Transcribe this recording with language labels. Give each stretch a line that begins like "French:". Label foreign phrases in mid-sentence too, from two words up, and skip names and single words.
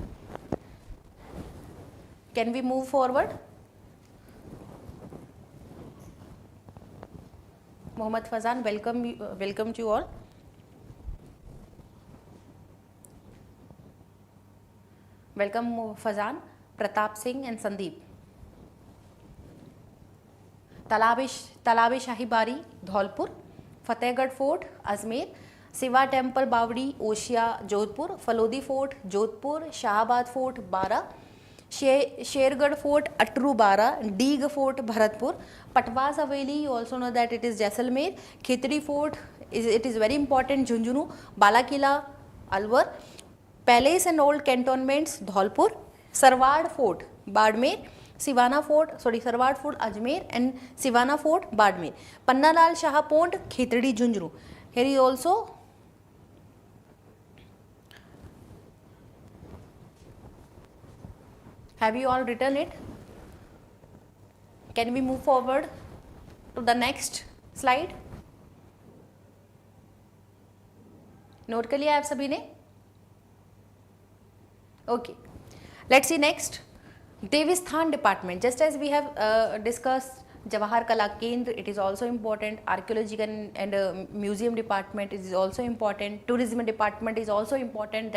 English: Can we move forward? Mohammad Fazan, welcome to you all. Welcome Fazan, Pratap Singh and Sandeep. Talab-e-Shahi Bari, Dholpur. Fatehgarh Fort, Ajmer. Siva Temple, Bawdi, Oshia, Jodhpur. Falodi Fort, Jodhpur. Shahabad Fort, Bara. Shergarh Fort, Atru, Bara. Deeg Fort, Bharatpur. Patwas Haveli, you also know that it is Jaisalmer. Khetri Fort, it is very important, Junjunu. Bala Kila, Alwar. Palace and old cantonments, Dholpur. Sarwar Fort, Badmer. Sarwar Fort, Ajmer, and Sivana Fort, Badmer. Pannalal Shah Pond, Khetri, Junjunu. Here is also have you all written it? Can we move forward to the next slide?
Hindi: नोट कर लिया आप सभी ने?
English: Okay. Let's see next. Devisthan Department. Just as we have discussed Jawahar Kala Kendra, it is also important. Archaeological and Museum Department is also important. Tourism Department is also important.